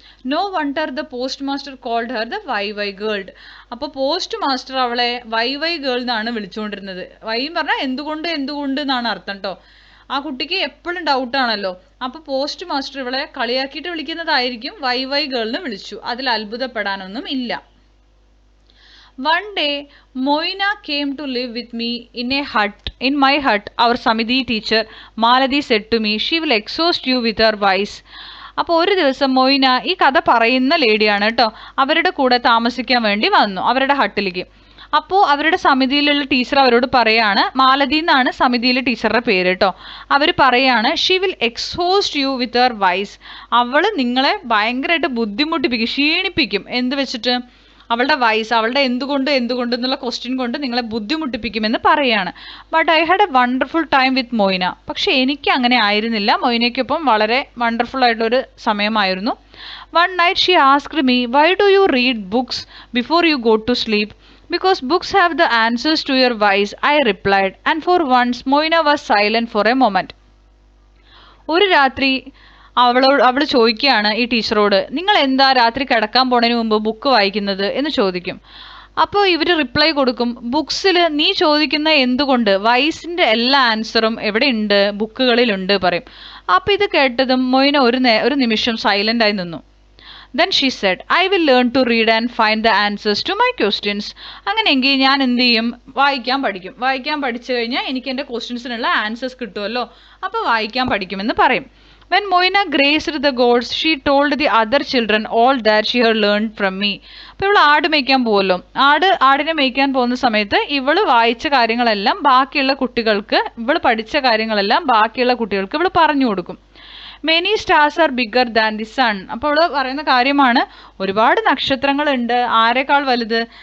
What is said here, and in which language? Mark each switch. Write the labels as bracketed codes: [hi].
[en] No wonder the post master called her the why why girl. [ml] അപ്പോൾ post master അവളെ Y Y girl എന്നാണ് വിളിച്ചുകൊണ്ടിരുന്നത്. വൈയും പറഞ്ഞാൽ എന്തുകൊണ്ട് എന്നാണ് അർത്ഥം കേട്ടോ. ആ കുട്ടിക്ക് എപ്പോഴും ഡൗട്ടാണല്ലോ. അപ്പോൾ പോസ്റ്റ് മാസ്റ്റർ ഇവളെ കളിയാക്കിയിട്ട് വിളിക്കുന്നതായിരിക്കും, വൈ വൈ ഗേൾ എന്ന് വിളിച്ചു. അതിൽ അത്ഭുതപ്പെടാനൊന്നും ഇല്ല. [en] One day, Moina came to live with me in my hut. Our Samiti teacher, Maladi, said to me, she will exhaust you with her voice. [ml] അപ്പോൾ ഒരു ദിവസം മൊയ്ന, ഈ കഥ പറയുന്ന ലേഡിയാണ് കേട്ടോ, അവരുടെ കൂടെ താമസിക്കാൻ വേണ്ടി വന്നു അവരുടെ ഹട്ടിലേക്ക്. അപ്പോൾ അവരുടെ സമിതിയിലുള്ള ടീച്ചർ അവരോട് പറയാണ്, മാലതി എന്നാണ് സമിതിയിലെ ടീച്ചറുടെ പേര് കേട്ടോ. അവർ പറയാണ്, [en] She will exhaust you with her whys. [ml] അവൾ നിങ്ങളെ ഭയങ്കരമായിട്ട് ബുദ്ധിമുട്ടിപ്പിക്കും, ക്ഷീണിപ്പിക്കും. എന്ത് വെച്ചിട്ട്, അവളുടെ വയസ്സ്, അവളുടെ എന്തുകൊണ്ട് എന്നുള്ള ക്വസ്റ്റ്യൻ കൊണ്ട് നിങ്ങളെ ബുദ്ധിമുട്ടിപ്പിക്കുമെന്ന് പറയാണ്. [en] But I had a wonderful time with Moina. [ml] പക്ഷെ എനിക്ക് അങ്ങനെ ആയിരുന്നില്ല, മൊയ്നയ്ക്കൊപ്പം വളരെ വണ്ടർഫുൾ ആയിട്ടുള്ളൊരു സമയമായിരുന്നു. [en] One night she asked me, why do you read books before you go to sleep? Because books have the answers to your whys, I replied, and for once Moina was silent for a moment. [ml] ഒരു രാത്രി അവൾ ചോദിക്കുകയാണ് ഈ ടീച്ചറോട്, നിങ്ങൾ എന്താ രാത്രി കിടക്കാൻ പോണതിന് മുമ്പ് ബുക്ക് വായിക്കുന്നത് എന്ന് ചോദിക്കും. അപ്പോൾ ഇവർ റിപ്ലൈ കൊടുക്കും, ബുക്സിൽ നീ ചോദിക്കുന്ന എന്തുകൊണ്ട്, വൈസിൻ്റെ എല്ലാ ആൻസറും എവിടെ ഉണ്ട്, ബുക്കുകളിലുണ്ട് പറയും. അപ്പോൾ ഇത് കേട്ടതും മൊയ്ന ഒരു നിമിഷം സൈലൻ്റ് ആയി നിന്നു. [en] Then she said, I will learn to read and find the answers to my questions. [ml] അങ്ങനെയെങ്കിൽ ഞാൻ എന്ത് ചെയ്യും, വായിക്കാൻ പഠിച്ചു കഴിഞ്ഞാൽ എനിക്ക് എൻ്റെ ക്വസ്റ്റ്യൻസിനുള്ള ആൻസേഴ്സ് കിട്ടുമല്ലോ, അപ്പോൾ വായിക്കാൻ പഠിക്കുമെന്ന് പറയും. [en] When Moina grazed the goats, she told the other children all that she had learned from me. [ml] അപ്പോൾ ഇവൾ ആട് മേയ്ക്കാൻ പോകുമല്ലോ, ആടിനെ മേയ്ക്കാൻ പോകുന്ന സമയത്ത് ഇവൾ വായിച്ച കാര്യങ്ങളെല്ലാം ബാക്കിയുള്ള കുട്ടികൾക്ക്, ഇവൾ പഠിച്ച കാര്യങ്ങളെല്ലാം ബാക്കിയുള്ള കുട്ടികൾക്ക് ഇവൾ പറഞ്ഞു കൊടുക്കും. [en] Many stars are bigger than the sun. [ml] അപ്പോൾ ഇവിടെ പറയുന്ന കാര്യമാണ്, ഒരുപാട് നക്ഷത്രങ്ങളുണ്ട്. ആരെക്കാൾ വലുത്?